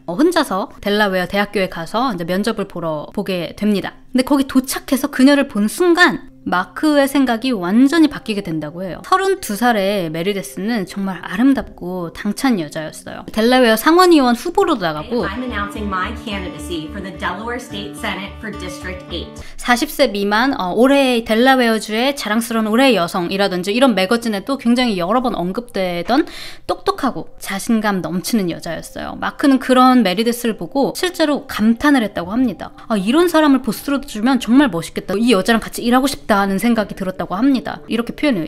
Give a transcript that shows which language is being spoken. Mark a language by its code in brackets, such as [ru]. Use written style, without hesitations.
[ko] 혼자서 델라웨어 대학교에 가서 이제 면접을 보러 보게 됩니다. 근데 거기 도착해서 그녀를 본 순간 마크의 생각이 완전히 바뀌게 된다고 해요. 32살의 메리데스는 정말 아름답고 당찬 여자였어요. 델라웨어 상원의원 후보로도 나가고 [en] I'm announcing my candidacy for the Delaware State Senate for District 8. [ko] 40세 미만 올해의 델라웨어주의 자랑스러운 올해의 여성이라든지 이런 매거진에도 굉장히 여러 번 언급되던 똑똑하고 자신감 넘치는 여자였어요. 마크는 그런 메리데스를 보고 실제로 감탄을 했다고 합니다. 이런 사람을 보스로 주면 정말 멋있겠다. 이 여자랑 같이 일하고 싶다는 생각이 들었다고 합니다. 이렇게 표현해요.